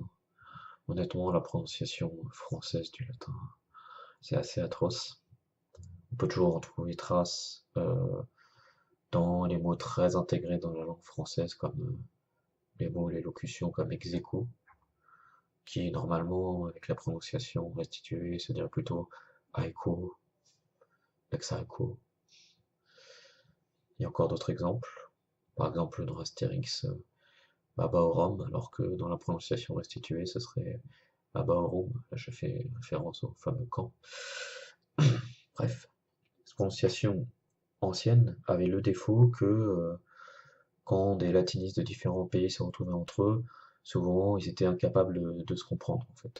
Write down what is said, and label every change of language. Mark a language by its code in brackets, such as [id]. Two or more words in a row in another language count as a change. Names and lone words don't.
[fr] Honnêtement, la prononciation française du latin, c'est assez atroce. On peut toujours en trouver trace dans les mots très intégrés dans la langue française, comme les mots, les locutions comme [la] ex aequo, [fr] qui normalement, avec la prononciation restituée, se dirait plutôt [la] aequo, ex aequo. [fr] Il y a encore d'autres exemples. Par exemple, dans Astérix, Abaorum, alors que dans la prononciation restituée, ce serait Abaorum. Là, je fais référence au fameux camp. Bref, cette prononciation ancienne avait le défaut que quand des latinistes de différents pays se retrouvaient entre eux, souvent ils étaient incapables de se comprendre en fait.